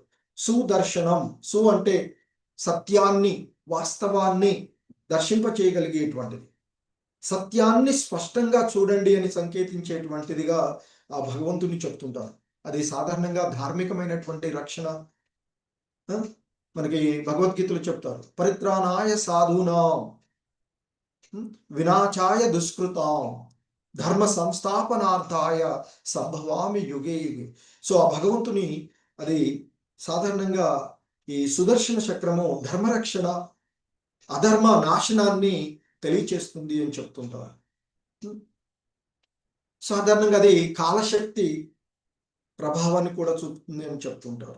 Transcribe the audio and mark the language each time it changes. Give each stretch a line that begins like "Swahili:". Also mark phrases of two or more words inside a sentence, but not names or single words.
Telugu: సుదర్శనం, సు అంటే సత్యాన్ని, వాస్తవాన్ని దర్శింప చేయగలిగేటువంటిది. సత్యాన్ని స్పష్టంగా చూడండి అని సంకేతించేటువంటిదిగా ఆ భగవంతుని చెప్తుంటారు. అది సాధారణంగా ధార్మికమైనటువంటి రక్షణ. మనకి భగవద్గీతలు చెప్తారు,
Sanskrit: పరిత్రాణాయ సాధూనాం వినాశాయ దుష్కృతాం ధర్మ సంస్థాపనార్థాయ సంభవామి యుగే యుగే.
Telugu: సో ఆ భగవంతుని అది సాధారణంగా ఈ సుదర్శన చక్రము ధర్మరక్షణ అధర్మ నాశనాన్ని తెలియచేస్తుంది అని చెప్తుంటారు. సాధారణంగా అది కాలశక్తి ప్రభావాన్ని కూడా చూపుతుంది అని చెప్తుంటారు.